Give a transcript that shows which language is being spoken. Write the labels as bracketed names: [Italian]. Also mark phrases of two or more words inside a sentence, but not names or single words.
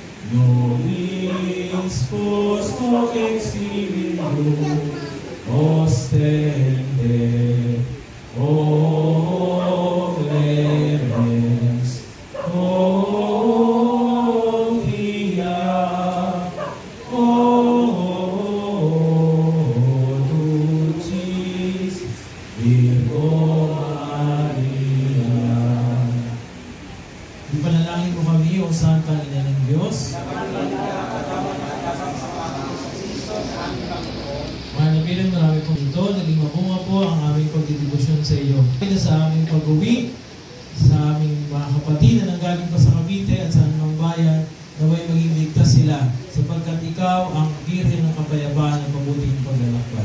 [Latin] nobis post hoc exilium, ostende, o clemens, o pia, o dulcis Virgo Maria. [Filipino] Ipanalangin mo kami, O Santa Ina ng Diyos. Manabilang marami pong ito, naging mabunga po ang aming pagdidibusyon sa iyo. Kaya sa aming pag-uwi, sa aming mga kapatid na nanggaling pa sa Cavite at sa anumang bayan, naway maging ligtas sila, sapagkat ikaw ang birhen ng kapayapaan at mabuting paglalakbay.